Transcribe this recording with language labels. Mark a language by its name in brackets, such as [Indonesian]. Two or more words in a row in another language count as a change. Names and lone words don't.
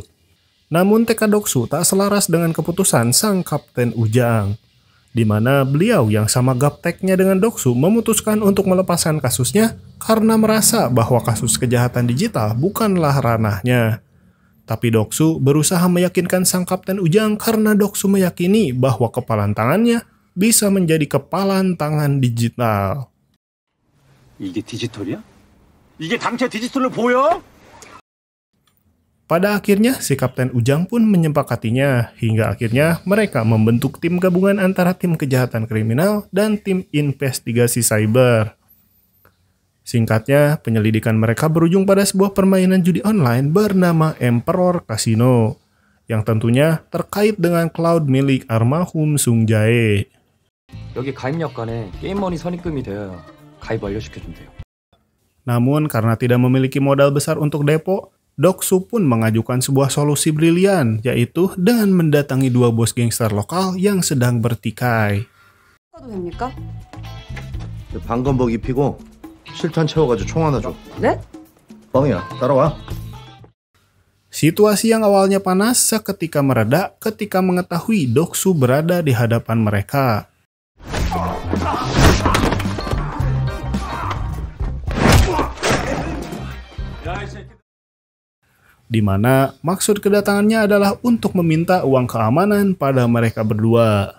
[Indonesian] Namun tekad Doksu tak selaras dengan keputusan sang Kapten Ujang, di mana beliau yang sama gapteknya dengan Doksu memutuskan untuk melepaskan kasusnya karena merasa bahwa kasus kejahatan digital bukanlah ranahnya. Tapi Doksu berusaha meyakinkan sang Kapten Ujang karena Doksu meyakini bahwa kepalan tangannya bisa menjadi kepalan tangan digital. [Korean] 이게 디지털이야? 이게 당최 디지털로 보여? [Indonesian] Pada akhirnya, si Kapten Ujang pun menyepakatinya, hingga akhirnya mereka membentuk tim gabungan antara tim kejahatan kriminal dan tim investigasi cyber. Singkatnya, penyelidikan mereka berujung pada sebuah permainan judi online bernama Emperor Casino, yang tentunya terkait dengan cloud milik almarhum Sung Jae. [Korean] 여기 가입력 간에 게임머니 선입금이 되어야 가입 완료시켜준대요. [Indonesian] Namun, karena tidak memiliki modal besar untuk depo, Doksu pun mengajukan sebuah solusi brilian, yaitu dengan mendatangi dua bos gangster lokal yang sedang bertikai. [Korean] 가도 됩니까? 방검복 입히고 실탄 채워가지고 총 하나 줘. 네? 뻥이야. 따라와. [Indonesian] Situasi yang awalnya panas seketika mereda ketika mengetahui Doksu berada di hadapan mereka. Di mana maksud kedatangannya adalah untuk meminta uang keamanan pada mereka berdua.